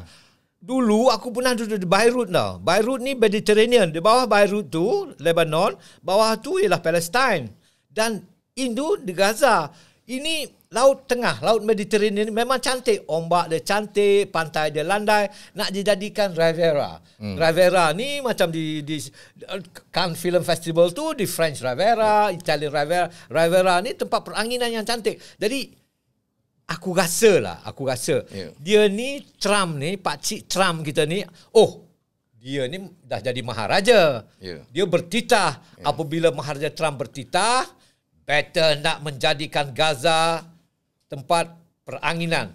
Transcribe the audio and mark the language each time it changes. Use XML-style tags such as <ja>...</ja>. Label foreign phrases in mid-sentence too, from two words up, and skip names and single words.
<ms>Dulu aku pernah duduk di Beirut tau. Beirut ni Mediterranean. Di bawah Beirut tu Lebanon, bawah tu ialah Palestine. Dan Indo di Gaza. Ini laut tengah, laut Mediterranean memang cantik. Ombak dia cantik, pantai dia landai. Nak dijadikan Riviera. Riviera ni macam di Cannes Film Festival tu, di French Riviera, Italian Riviera. Riviera ni tempat peranginan yang cantik. Jadi aku rasa dia ni Trump ni, pakcik Trump kita ni, dia ni dah jadi maharaja. Dia bertitah. Apabila maharaja Trump bertitah, better nak menjadikan Gaza tempat peranginan.</ms>